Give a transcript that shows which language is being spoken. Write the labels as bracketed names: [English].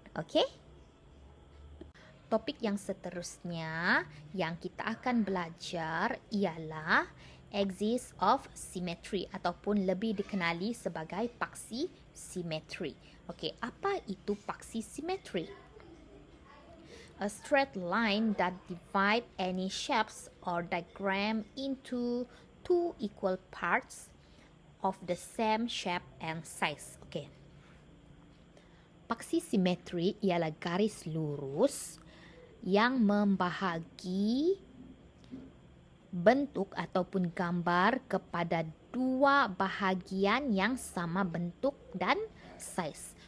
[Malay] Okey? Topik yang seterusnya yang kita akan belajar ialah [English] axis of symmetry [Malay] ataupun lebih dikenali sebagai paksi simetri. Okey, apa itu paksi simetri? [English] A straight line that divide any shapes or diagram into two equal parts of the same shape and size. [Malay] Okey. Paksi simetri ialah garis lurus yang membahagi bentuk ataupun gambar kepada 2 bahagian yang sama bentuk dan saiz.